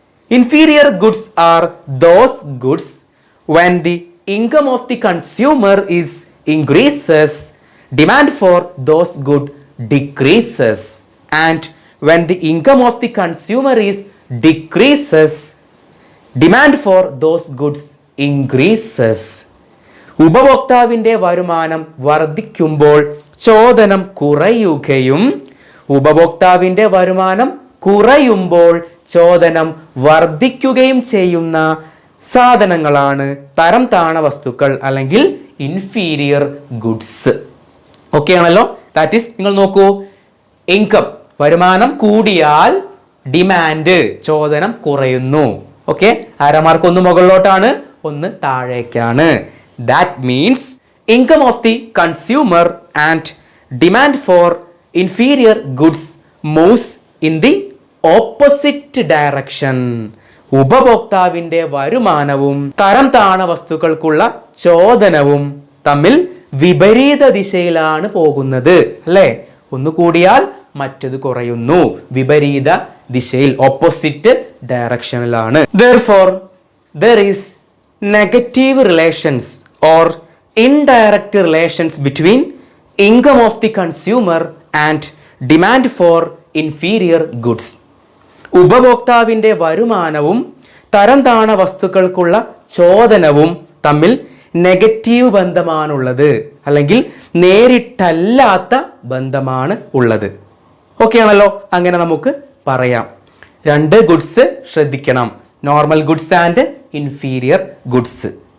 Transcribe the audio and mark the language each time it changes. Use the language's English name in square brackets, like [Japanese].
[English] Inferior goods are those goods when the income of the consumer is increases, demand for those goods decreases, and when the income of the consumer is decreases, demand for those goods increases. [Malayalam] ഉപഭോക്താവിൻ്റെ വരുമാനം വർദ്ധിക്കുമ്പോൾ ചോദനം കുറയുകയും ഉപഭോക്താവിൻ്റെ വരുമാനം കുറയുമ്പോൾ ചോദനം വർദ്ധിക്കുകയും ചെയ്യുന്ന സാധനങ്ങളാണ് തരം താണ വസ്തുക്കൾ അല്ലെങ്കിൽ ഇൻഫീരിയർ ഗുഡ്സ്. ഓക്കെ ആണല്ലോ? ദാറ്റ് ഈസ്, നിങ്ങൾ നോക്കൂ, ഇൻകം വരുമാനം കൂടിയാൽ ഡിമാൻഡ് ചോദനം കുറയുന്നു. ഓക്കെ, അരമാർക്ക് ഒന്ന് മുകളിലോട്ടാണ്, ഒന്ന് താഴേക്കാണ്. [English] That means income of the consumer and demand for inferior goods moves in the opposite direction. [Malayalam] ഉപഭോക്താവിന്റെ വരുമാനവും തരം താണ വസ്തുക്കൾക്കുള്ള ചോദനവും തമ്മിൽ വിപരീത ദിശയിലാണ് പോകുന്നത്. അല്ലേ? ഒന്ന് കൂടിയാൽ മറ്റത് കുറയുന്നു. വിപരീത ദിശയിൽ, opposite ഡയറക്ഷനിലാണ്. [English] Therefore, there is negative relations or indirect relations between income of the consumer and demand for inferior goods. [Malayalam] ഉപഭോക്താവിന്റെ വരുമാനവും തരം താണ വസ്തുക്കൾക്കുള്ള ചോദനവും തമ്മിൽ നെഗറ്റീവ് ബന്ധമാണുള്ളത്, അല്ലെങ്കിൽ നേരിട്ടല്ലാത്ത ബന്ധമാണ് ഉള്ളത്. ഓക്കെ ആണല്ലോ? അങ്ങനെ നമുക്ക് പറയാം. രണ്ട് ഗുഡ്സ് ശ്രദ്ധിക്കണം, normal goods and inferior goods.